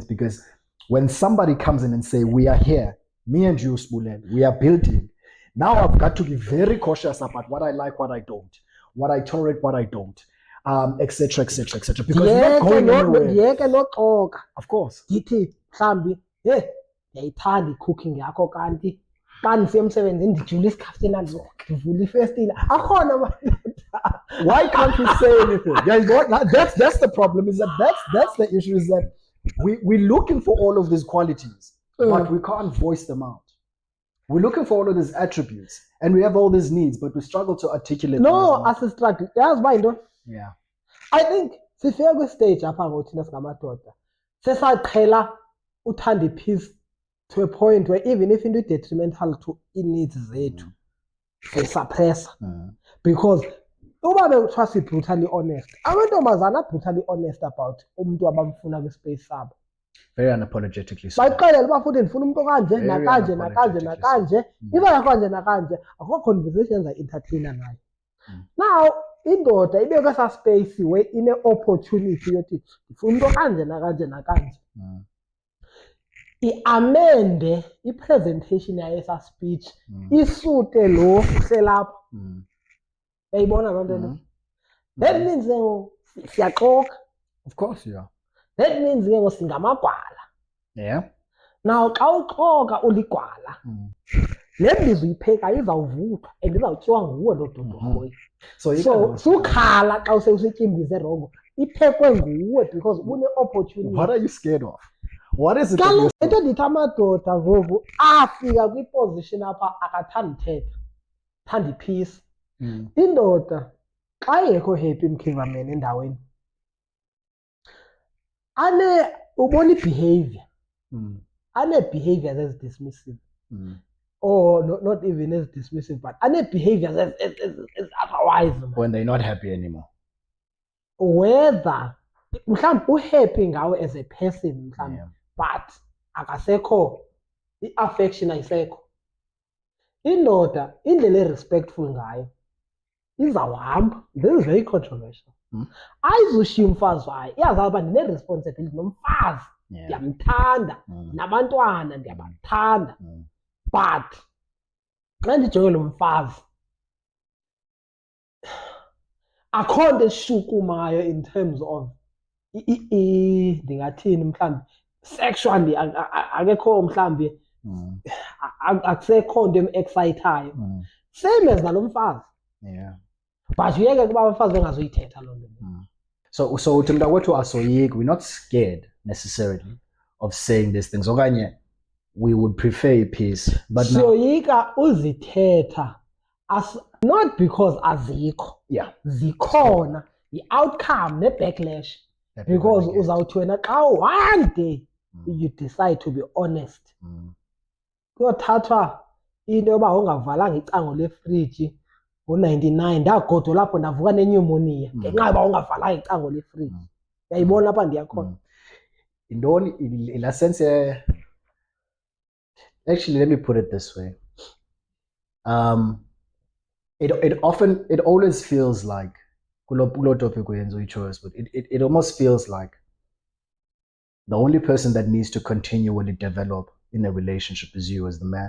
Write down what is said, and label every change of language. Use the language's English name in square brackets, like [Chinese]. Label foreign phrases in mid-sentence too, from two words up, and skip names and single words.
[English] Because when somebody comes in and say, we are here, me and you, Spulen, we are building. Now I've got to be very cautious about what I like, what I don't, what I tolerate, what I don't, etc., etc., etc. Because you're not going anywhere. Of course. [Xhosa] Hey, ndiyayithanda i-cooking yakho kanti xa ndisiya emsebenzini ndijule isikhaftina ndivule ifestile akhona amadoda. [English] Why can't we say anything? That's the problem, is that that's the issue, is that we're looking for all of these qualities, but we can't voice them out. We're looking for all of these attributes, and we have all these needs, but we struggle to articulate them. No, as a struggle. [Xhosa] Yazi uba yinto? [English] Yeah. I think [Xhosa] sifike kwistage apha ngothina singamadoda sesaqhela uthanda i-peace [English] to a point where even if [Xhosa] into [English] detrimental to [Xhosa] i-needs zethu siyisuppressa. Because uba bekuthiwa [English] si-brutally honest, [Xhosa] amantombazana [English] brutally honest [Xhosa] about umntu abamfuna kwispace sabo. [English] Very unapologetically so. [Xhosa] Bayixelele uba futhi ndifuna umntu okanje nakanje nakanje nakanje, iba yakanje nakanje, akho conversations I-entertainer nayo. Now indoda ibe kwesa space where ine-opportunity yothi ndifuna umntu okanje nakanje nakanje, iamende i-presentation yayo esa speech isute lo uselapha. Uyayibona loo nto le? [English] That means [Xhosa] ke ngoku siyaxoka. [English] Of course, yeah. That means [Xhosa] ke ngoku singamagwala. [English] Yeah. [Xhosa] Now xa uxoka uligwala, le mbizo uyiphekayo izawuvuthwa and izawutyiwa nguwe loo dodohoyi. So sukhala xa useyusityimbise erongo, iphekwe nguwe because une-opportunity. [English] What are you scared of? What is it? [Xhosa] Into ndithi amadoda ngoku afika kwiposition apha akathanda uthetha, thanda i-peace. Indoda xa ingekho happy emkhivamen endaweni ubona i-behavior, ane-behaviors ezi-dismissive, [English] or not even as dismissive, but [Xhosa] ane-behaviors as otherwise. [English] When they're not happy anymore. [Xhosa] Whether mhlawumbi uhappy ngawe [English] as a person [Xhosa] mhlawumbi, but akasekho i-affection ayisekho. Indoda indlela e-respectful ngayo izawuhamba. [English] This is very controversial. [Xhosa] Ayizushiya umfazi wayo, iyazazi uba ndine-responsibility nomfazi, ndiyamthanda, nabantwana ndiyabathanda, but xa ndijonge lo mfazi akho nto eshukumayo [English] in terms of [Xhosa] ndingathini mhlawumbi sexually, akekho mhlawumbi akusekho nto em-excitayo, same as nalo mfazi. [English] Yeah. [Xhosa] But uyeke kuba abafazi bengazoyithetha loo nto. So uthi mntakwethu asoyiki, [English] we're not scared necessarily of saying these things. Okanye we would prefer peace, but [Xhosa] siyoyika uzithetha, [English] not because [Xhosa] azikho. [English] Yeah. [Xhosa] Zikhona, i-outcome ne-backlash, [English] because [Xhosa] uzawuthi wena xa [English] one day you decide to be honest, [Xhosa] kuyothathwa into yoba ungavalanga icango lefriji ngo-99 ndagodo lapho ndavuka nenyumoniya ngenxa yoba ungavalanga icango lefriji. Uyayibona apha ndiyakhona. Intoni ila [English] sense actually, let me put it this way. It always feels like but it almost feels like the only person that needs to continually develop in a relationship is you as the man.